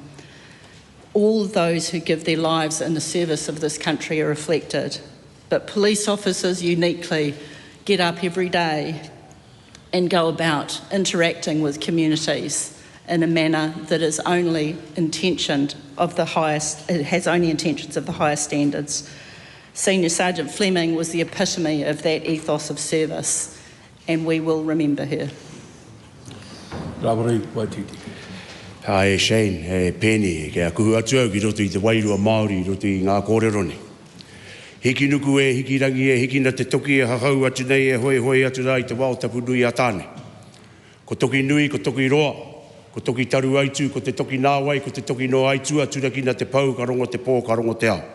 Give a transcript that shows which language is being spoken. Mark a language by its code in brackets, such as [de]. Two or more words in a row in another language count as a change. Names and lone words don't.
[en] All those who give their lives in the service of this country are reflected, but police officers uniquely get up every day and go about interacting with communities in a manner that is only intentioned of the highest, it has only intentions of the highest standards. Senior Sergeant Fleming was the epitome of that ethos of service, and we will remember her. Rawari Waititi. [mi] Ai Shane, Penny, ke a kuhu atu au ki roto I te wairua Māori, roto I ngā kōrerone. Hiki nuku hiki rangi hiki na te toki hahau atu nei hoi atu rā I te wao tapu nui a tāne. Ko toki nui, ko toki roa, ko toki taru aitu, ko te toki nāwai, ko te toki no aitu atu raki na te pau, ka rongo te pō, ka rongo te ao.